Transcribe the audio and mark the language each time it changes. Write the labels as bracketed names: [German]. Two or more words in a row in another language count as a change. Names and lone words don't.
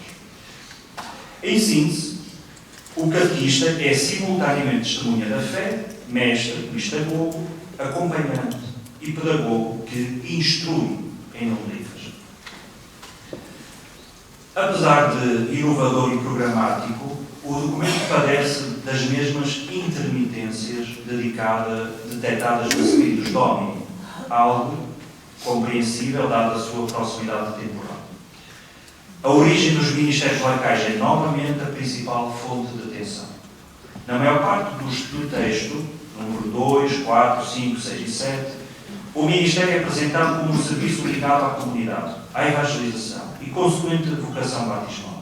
[Portuguese] Em síntese, o catequista é simultaneamente testemunha da fé, mestre, mistagogo, acompanhante e pedagogo que instrui em nome da Igreja. Apesar de inovador e programático, o documento padece das mesmas intermitências detectadas nos Spiritus Domini, algo compreensível dada a sua proximidade temporal. A origem dos ministérios laicais é novamente a principal fonte de atenção. Na maior parte do texto, número 2, 4, 5, 6 e 7, o ministério é apresentado como um serviço ligado à comunidade, à evangelização e consequente vocação batismal.